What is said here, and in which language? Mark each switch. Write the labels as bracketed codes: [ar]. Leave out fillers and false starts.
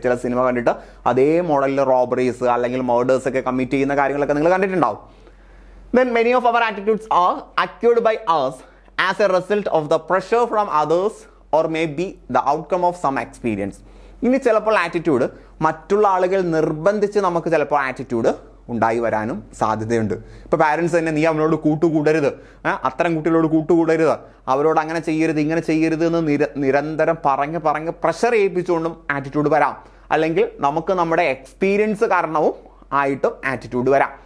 [ml] ചില സിനിമ കണ്ടിട്ട് അതേ മോഡലിൽ റോബറീസ് അല്ലെങ്കിൽ മർഡേഴ്സ് ഒക്കെ കമ്മിറ്റ് ചെയ്യുന്ന കാര്യങ്ങളൊക്കെ നിങ്ങൾ കണ്ടിട്ടുണ്ടാവും. [en] Then many of our attitudes are acquired by us as a result of the pressure from others or maybe the outcome of some experience. [ml] ഇനി ചിലപ്പോൾ ആറ്റിറ്റ്യൂഡ് മറ്റുള്ള ആളുകൾ നിർബന്ധിച്ച് നമുക്ക് ചിലപ്പോൾ ആറ്റിറ്റ്യൂഡ് ഉണ്ടായി വരാനും സാധ്യതയുണ്ട്. ഇപ്പോൾ പാരൻസ് തന്നെ നീ അവനോട് കൂട്ടുകൂടരുത്, അത്തരം കുട്ടികളോട് കൂട്ടുകൂടരുത്, അവരോട് അങ്ങനെ ചെയ്യരുത്, ഇങ്ങനെ ചെയ്യരുത് എന്ന് നിരന്തരം പറഞ്ഞ് പ്രഷർ ചെയ്യിപ്പിച്ചുകൊണ്ടും ആറ്റിറ്റ്യൂഡ് വരാം. അല്ലെങ്കിൽ നമുക്ക് നമ്മുടെ എക്സ്പീരിയൻസ് കാരണവും ആയിട്ടും ആറ്റിറ്റ്യൂഡ് വരാം.